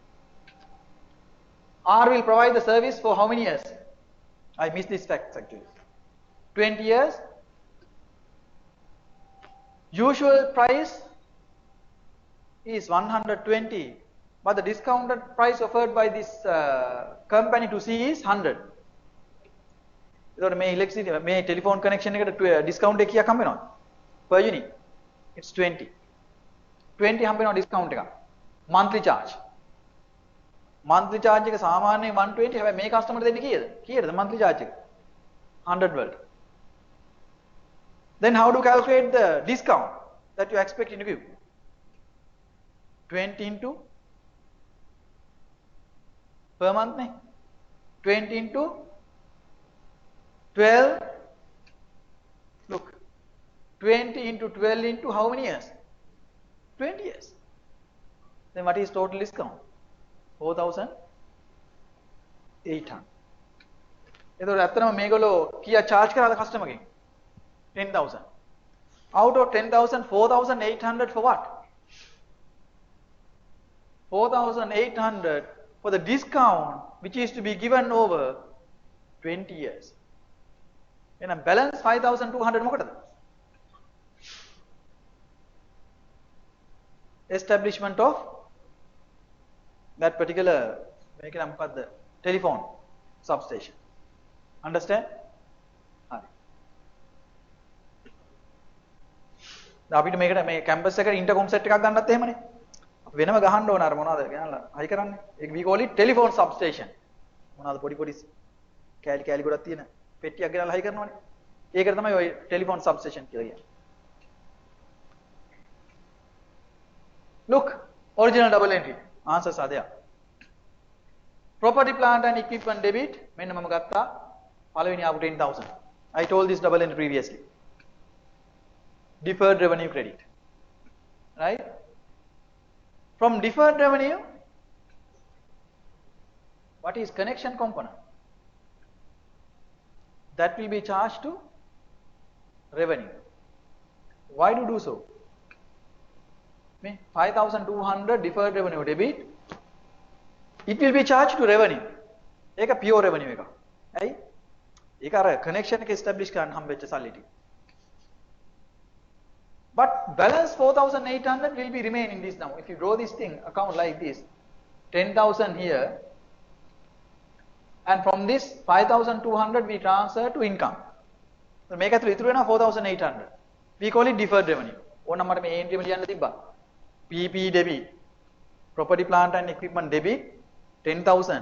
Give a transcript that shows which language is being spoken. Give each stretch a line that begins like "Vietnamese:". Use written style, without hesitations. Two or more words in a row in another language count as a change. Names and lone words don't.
English: R will provide the service for how many years? I missed this fact actually. 20 years. Usual price is 120. But the discounted price offered by this company to C is 100.
Sinhala: එතකොට මේ electricity මේ
English: telephone connection
Sinhala: එකට discount එක කීයක් හම්බ වෙනවද?
English: Per unit. It's 20. 20
Sinhala: හම්බ වෙනවා discount එකක්.
English: Monthly charge. Monthly charge
Sinhala: එක සාමාන්‍යයෙන් 120 හැබැයි මේ customer දෙන්නේ කීයද? කීයද
English: monthly charge
Sinhala: එක? 100 වලට.
English: Then how to calculate the discount that you expect in view? 20 into per month ne? 20 into 12. Look, 20 into 12 into how many years? 20 years. Then what is total discount? 4,800.
Sinhala: එතකොට ඇත්තටම මේගොල්ලෝ කීයක් charge කරාද customer ගෙන්?
English: 10,000. Out of 10,000, 4,800 for what? 4,800 for the discount which is to be given over 20 years.
Sinhala: එහෙනම් balance 5,200 මොකටද?
English: Establishment of that particular
Sinhala: මේක නම් මොකද්ද?
English: Telephone substation. Understand?
Sinhala: හරි. අපිට මේකට මේ කැම්පස් එකට ඉන්ටර්කොම් සෙට් එකක් ගන්නත් එහෙමනේ. වෙනම ගහන්න ඕන අර මොනවද ගෙනල්ලා හයි කරන්නේ.
English: ඒක we call it telephone substation.
Sinhala: මොනවද පොඩි පොඩි කෑලි කෑලි ගොඩක් තියෙන පෙට්ටියක් ගෙනල්ලා හයි කරනවනේ. ඒකට තමයි ඔය
English: telephone substation
Sinhala: කියලා කියන්නේ.
English: Look, original double entry. Answers are there. Property, plant and equipment debit.
Sinhala: මෙන්න මම ගත්තා. පළවෙනි ආපු 10,000.
English: I told this double entry previously. Deferred revenue credit. Right? From deferred revenue, what is connection component? That will be charged to revenue. Why to do so? 5,200 deferred revenue debit. It will be charged to revenue.
Sinhala: ඒක
English: pure revenue
Sinhala: එක. ඇයි? ඒක අර connection එක establish කරන්න හම්බෙච්ච සල්ලි ටික.
English: But But balance 4,800 will be remaining this now. If you draw this thing account like this, 10,000 here, and from this 5,200 we transfer to income. So make it 4,800. We call it deferred revenue. One number me entry PP debit, property plant and equipment debit 10,000.